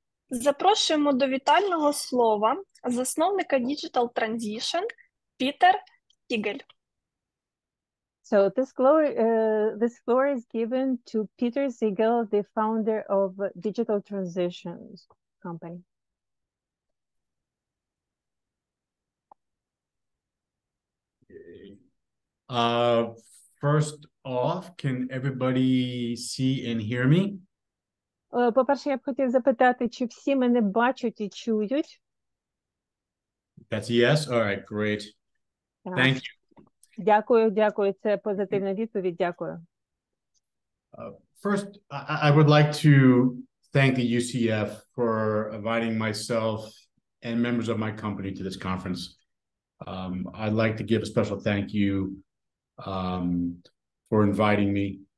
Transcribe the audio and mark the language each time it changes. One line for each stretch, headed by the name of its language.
Ukrainian: Запрошуємо до вітального слова засновника Digital Transition Пітер Сігель.
English: So this floor is given to Pieter Sігель, the founder of Digital Transitions company. First off, can everybody see and hear me?
Ukrainian: По-перше, я б хотів запитати, чи всі мене бачать і чують?
English: That's a yes? All right, great. Thank you.
Ukrainian: Дякую. Це позитивна відповідь. Дякую.
English: First, I would like to thank the UCF for inviting myself and members of my company to this conference. I'd like to give a special thank you for inviting me.